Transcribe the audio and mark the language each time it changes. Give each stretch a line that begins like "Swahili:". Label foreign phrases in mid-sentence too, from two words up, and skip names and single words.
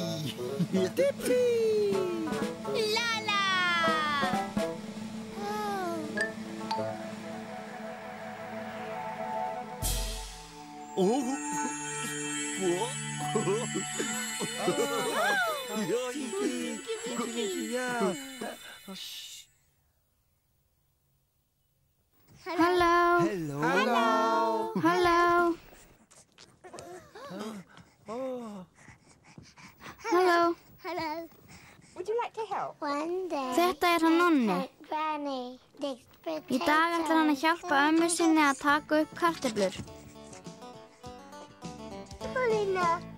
English: Dipsy. Lala. Oh. Hello. Hello. Hello. Hello. Hello. Hello. Would you like to help? One day.
Icelandic: Þetta hann Nonni. Granny. Í dag ætlar hann að hjálpa ömmu sinni að taka upp kartöflur. Paulina.